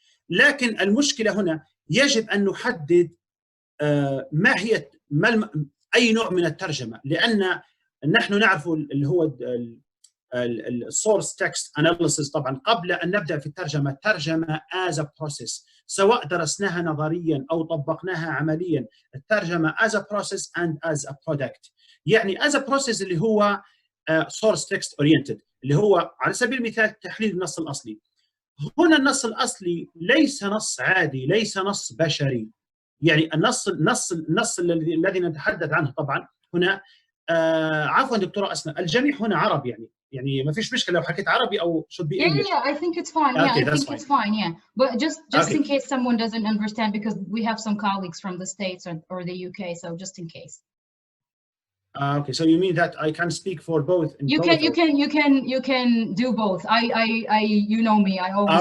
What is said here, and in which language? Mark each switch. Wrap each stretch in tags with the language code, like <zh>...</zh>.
<ar>لكن المشكلة هنا يجب أن نحدد ما هي أي نوع من الترجمة، لأن نحن نعرف اللي هو</ar> <en>السورس text analysis.</en> <ar>طبعا قبل ان نبدا في الترجمه، الترجمه</ar> <en>as a process،</en> <ar>سواء درسناها نظريا او طبقناها عمليا. الترجمه</ar> <en>as a process and as a product.</en> <ar>يعني</ar> <en>as a process</en> <ar>اللي هو</ar> <en>source text oriented،</en> <ar>اللي هو على سبيل المثال تحليل النص الاصلي. هنا النص الاصلي ليس نص عادي، ليس نص بشري. يعني النص الذي نتحدث عنه طبعا هنا عفوا دكتورة أسماء، الجميع هنا عرب يعني ما فيش مشكلة لو حكيت عربي أو</ar> <en>should be English. Yeah, I think it's fine. Yeah, I think it's fine. Yeah, but just in case someone doesn't understand, because we have some colleagues from the States or the UK, so just in case. Okay, so you mean that I can speak for both? You can do both. I you know me. I always.</en>